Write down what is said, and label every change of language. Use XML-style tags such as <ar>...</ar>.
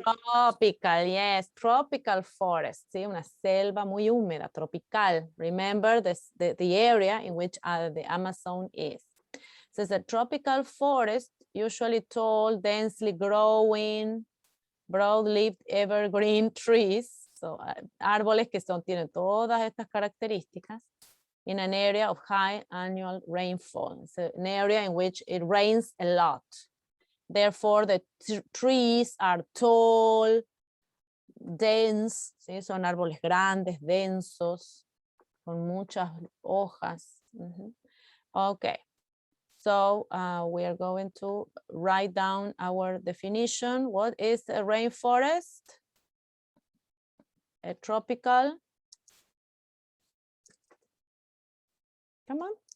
<en>Tropical, yes, tropical forest,</en> <es>¿sí? Una selva muy húmeda, tropical.</es> <en>Remember the area in which the Amazon is. So it's a tropical forest, usually tall, densely growing, broad-leaved evergreen trees. So,</en> <es>árboles que tienen todas estas características</es> <en>in an area of high annual rainfall. It's an area in which it rains a lot. Therefore, the trees are tall, dense,</en> <es>¿sí? Son árboles grandes, densos, con muchas hojas.</es> <en>Okay, so we are going to write down our definition. What is a rainforest? A tropical. Come on.</en>